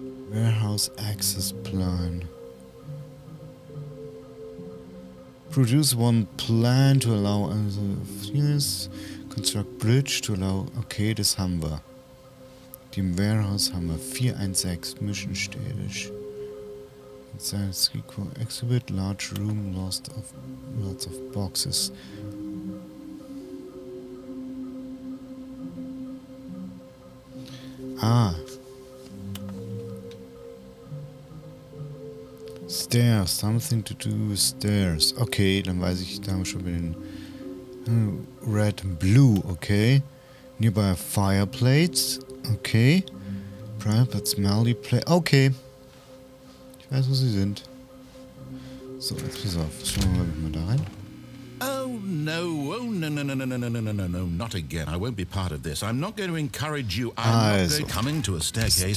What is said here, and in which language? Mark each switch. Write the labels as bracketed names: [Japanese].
[English] Warehouse access plan. Produce one plan to allow other units Construct Bridge to allow... [German] Okay, das haben wir. Die im Warehouse haben wir 416 Mission Status. [English] Science Exhibit, large room, lots of boxes. Ah. Stairs, something to do with stairs. [German] Okay, dann weiß ich, da haben wir schon mit den [English] Red and Blue, [German] okay. [English] Nearby fireplates, okay. Private smelly plate, okay. [German] Ich weiß, wo sie sind. So, jetzt pass auf. Schauen wir mal da rein. [English] Oh, no, no, not again. I won't be part of this. I'm not going to encourage you. I'm not coming to a staircase.